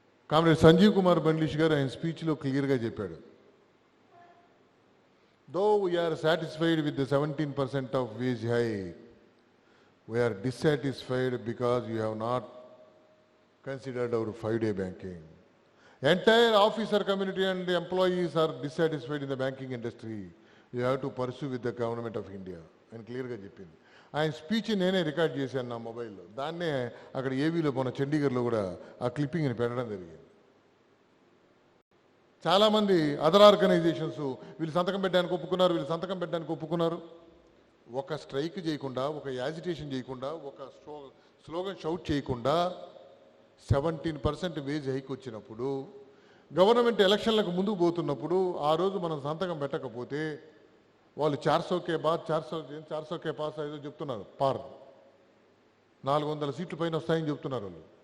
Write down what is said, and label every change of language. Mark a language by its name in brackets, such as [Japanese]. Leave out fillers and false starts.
[Telugu] Comrade Sanjeev Kumar బండ్లిష్ గారు ఆయన స్పీచ్లో క్లియర్గా చెప్పాడు, [English] Though we're satisfied with the 17% of wage hike, we're dissatisfied because you have not considered our 5-day banking. Entire officer community and the employees are dissatisfied in the banking industry. You have to pursue with the government of India. [Telugu] And clearగా చెప్పింది. ఆయన speech నేనే record చేశాను నా మొబైల్లో, దాన్నే అక్కడ ఏవీలో మన చండీగఢ్లో కూడా ఆ క్లిప్పింగ్ని పెట్టడం జరిగింది. చాలామంది అదర్ ఆర్గనైజేషన్స్ వీళ్ళు సంతకం పెట్టడానికి ఒప్పుకున్నారు, ఒక స్ట్రైక్ చేయకుండా, ఒక యాజిటేషన్ చేయకుండా, ఒక స్లోగన్ షౌట్ చేయకుండా 17% వేజ్ హైక్ వచ్చినప్పుడు, గవర్నమెంట్ ఎలక్షన్లకు ముందుకు పోతున్నప్పుడు ఆ రోజు మనం సంతకం పెట్టకపోతే వాళ్ళు 400 కే పాస్ ఏదో చెప్తున్నారు, పార్ 400 సీట్లు పైన వస్తాయని చెప్తున్నారు వాళ్ళు.